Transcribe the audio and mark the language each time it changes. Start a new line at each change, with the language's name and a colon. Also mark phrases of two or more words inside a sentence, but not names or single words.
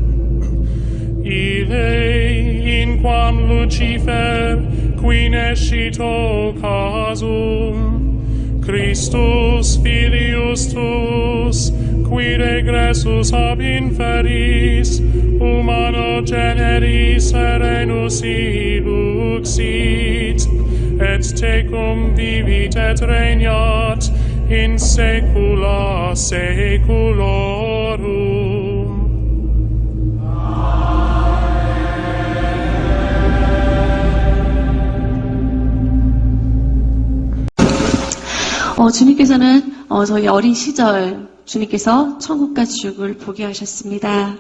Latin: ille in quam Lucifer qui nescito casum, Christus filius tuus, qui regressus ab inferis, humano generis serenus illuxit, et tecum vivit et regnat in saecula saeculorum.
Korean: 주님께서는 저희 어린 시절 주님께서 천국과 지옥을 보게 하셨습니다.